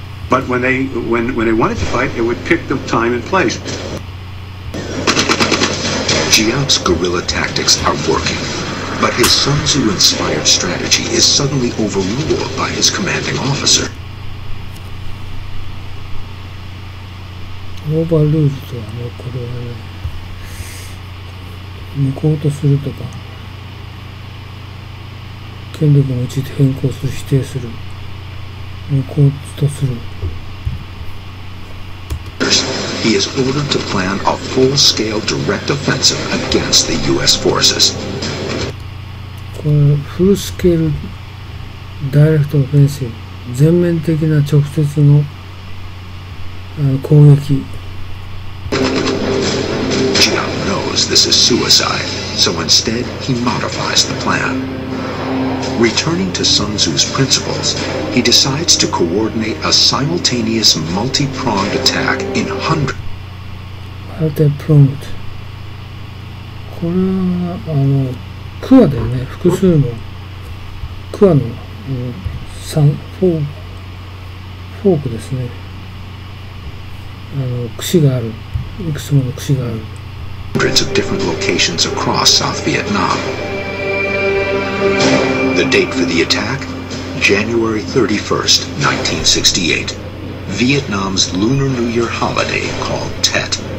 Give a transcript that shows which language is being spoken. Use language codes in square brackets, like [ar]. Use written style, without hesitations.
[en] But when they wanted to fight, it would pick the time and place. Giap's guerrilla tactics are working, but his Sun Tzu-inspired strategy is suddenly overruled by his commanding officer. [ja] オーバールールとはね、これはね、無効とするとか、権力を用いて変更する、否定する、無効とする。 [en] He is ordered to plan a full-scale direct offensive against the U.S. forces. [ja] これフルスケールダイレクトオフェンシブ、全面的な直接の攻撃。 [en] Giap knows this is suicide, so instead he modifies the plan. Returning to Sun Tzu's principles, he decides to coordinate a simultaneous multi-pronged attack in hundreds. [ja] Multi-pronged. これはクワだよね。複数のクワのフォークですね。串がある。いくつもの串がある。 [en] Hundreds of different locations across South Vietnam. The date for the attack? January 31st, 1968. Vietnam's Lunar New Year holiday called Tet.